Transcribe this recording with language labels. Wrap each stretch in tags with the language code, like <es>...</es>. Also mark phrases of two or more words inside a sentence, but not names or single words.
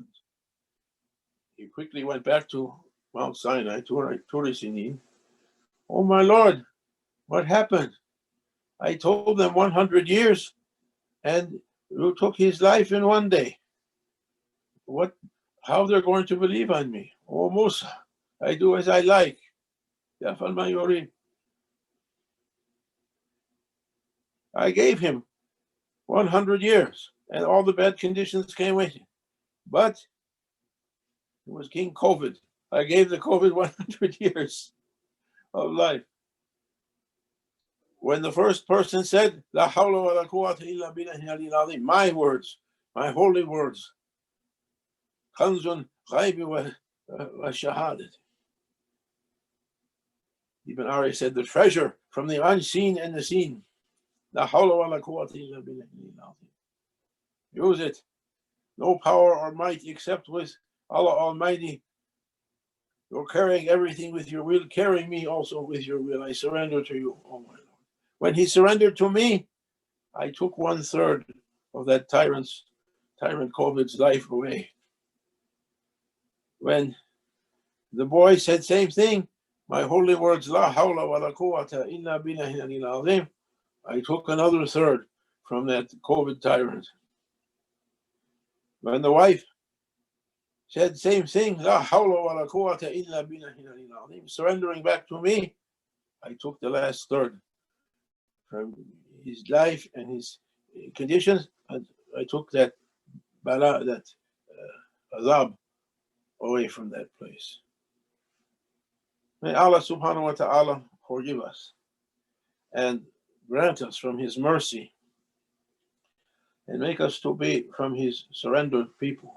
<en>He quickly went back to Mount Sinai, Tur Sinin. "Oh my Lord, what happened? I told them 100 years, and you took his life in one day. What? How they're going to believe on me? Oh Musa, I do as I like.</en> <ar>يفعل ما يريد."</ar> <en>I gave him 100 years, and all the bad conditions came with it. But it was King COVID. I gave the COVID 100 years of life. When the first person said,</en> <ar>"لا حول ولا قوة إلا بالله العظيم,"</ar> <en>my words, my holy words,</en> <ar>كنز غيبي وشهادة.</ar> <en>Ibn Ari said, the treasure from the unseen and the seen.</en> <ar>لا حول ولا قوة إلا بالله العظيم.</ar> <en>Use it. No power or might except with Allah Almighty. You're carrying everything with your will. Carry me also with your will. I surrender to you, oh my Lord. When he surrendered to me, I took 1/3 of that tyrant COVID's life away. When the boy said same thing, my holy words,</en> <ar>لا حول ولا قوة إلا بالله العظيم,</ar> <en>I took another 1/3 from that COVID tyrant. When the wife said same thing,</en> <ar>لا حول ولا قوة إلا بالله العظيم.</ar> <en>Surrendering back to me, I took the last third from his life and his conditions, and I took that bala, that azab away from that place. May Allah</en> <ar>سبحانه وتعالى</ar> <en>forgive us and grant us from his mercy and make us to be from his surrendered people.</en>